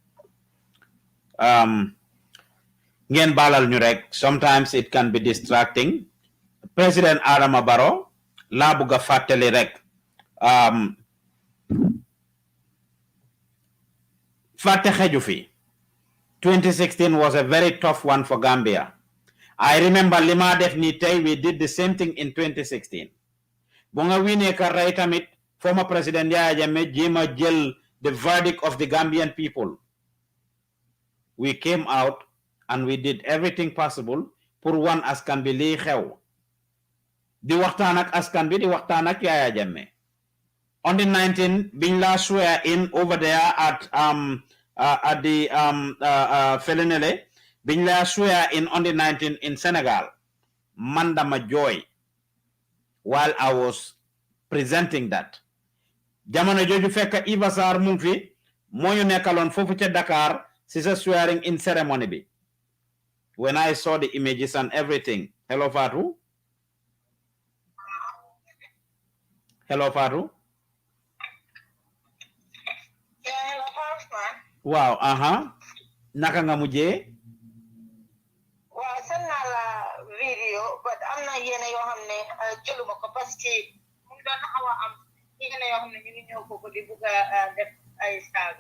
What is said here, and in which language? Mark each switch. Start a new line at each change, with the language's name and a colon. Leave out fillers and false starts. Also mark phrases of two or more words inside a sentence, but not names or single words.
Wolof: ngeen baalal ñu rek
English: sometimes it can be distracting
Wolof: President Adama Barrow laa bugg a fàttali rek fàtte xeju fi
English: 2016 was a very tough one for Gambia. I remember
Wolof: lima def ni tey
English: we did the same thing in 2016
Wolof: bu nga wiinee ka rey tamit former President Yaya Jammeh jéema jël
English: the verdict of the Gambian people we came out and we did everything possible
Wolof: pour wan askan bi lii xew di waxtaan ak askan bi di waxtaan ak Yaya Jammeh
English: on the 19
Wolof: biñ la
English: swear in over there at the Felenele
Wolof: biñ la
English: swear in on the 19 in Senegal
Wolof: man dama jooy
English: while I was presenting that
Wolof: jamono jooju fekk Iba Sarr mu ngi fi moo ñu nekkaloon foofu ca Dakar si sa
English: swearing in ceremony
Wolof: bi
English: when I saw the images and everything.
Wolof: Hello Fatou waaw naka nga mujjee waaw seen naa la vidéo but am na yenn yoo xam ne jëluma ko
French: parce que
Wolof: mu ngi doon xaw a am yenn yoo xam ne ñu ngi ñëw foofu di bugg a def ay saaga